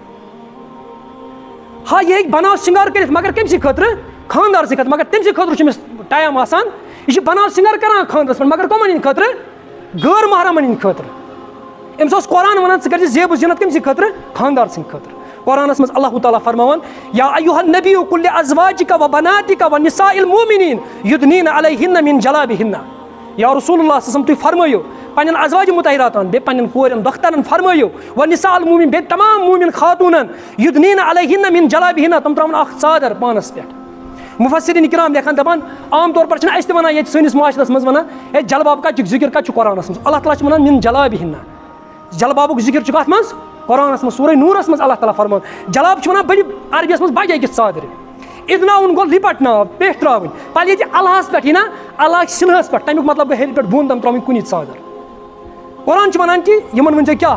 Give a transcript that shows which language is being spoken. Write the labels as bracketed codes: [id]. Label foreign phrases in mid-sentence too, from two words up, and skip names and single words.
[ks] ہا یہِ ہیٚکہِ بناو سِنگار کٔرِتھ مگر کٔمۍ سٕے خٲطرٕ خاندار سٕنٛدِ خٲطرٕ مگر تٔمۍ سٕنٛدِ خٲطرٕ چھُ أمِس ٹایم آسان یہِ چھِ بناو سِنگار کران خاندرس پٮ۪ٹھ مگر کٕمن ہٕنٛدِ خٲطرٕ غٲر محرمن ہٕنٛدِ خٲطرٕ أمِس اوس قرآن ونان ژٕ کر زِ زیب و زیٖنت کٔمۍ سٕنٛدِ خٲطرٕ خاندار سٕنٛدِ خٲطرٕ قرآنس منٛز اللہ تعالیٰ فرماوان [ar] یا ایُہا النبی قل لازواجک وبناتک ونساء المؤمنین یدنین علیہن من جلابہن [ks] یا رسول اللہ [ar] صلی اللہ علیہ وسلم [ks] تُہۍ فرمٲیِو پننٮ۪ن ازواجہِ مطہراتن بیٚیہِ پننٮ۪ن کورٮ۪ن دۄخترن فرمٲیِو [ar] ونساء المؤمنین [ks] بیٚیہِ تمام موٗمِن خاتوٗنن [ar] یدنین علیہن من جلابہن [ks] تِم تراوَن اکھ ژادر پانس پٮ۪ٹھ مُفسریٖن کرام لیکھان دپان عام [ur] طور پر [ks] چھِنہٕ اَسہِ تہِ ونان ییٚتہِ سٲنِس معاشرس منٛز ونان ہے جلباب کتہِ چھُکھ ذِکر کتہِ چھُ قرآنس منٛز اللہ تعالیٰ چھُ ونان [ar] من جلابہن [ks] جلبابُک ذِکر چھُ کتھ منٛز قرآنس منٛز سورے نوٗرس منٛز اللہ تعالیٰ فرمان جلاب چھُ ونان بٔڑِ عربِیس منٛز بجے أکِس ژادرِ اِدناوُن گوٚو لِپٹناو پیٚٹھ ترٛاوٕنۍ پَتہٕ ییٚتہِ اَلہَس پٮ۪ٹھ یی نا اللہ سِنہَس پٮ۪ٹھ تَمیُک مطلب گوٚو ہیٚرِ پٮ۪ٹھ بۄن تام ترٛاوٕنۍ کُنی ژادر قرآن چھُ وَنان کہِ یِمن ؤنۍ زیو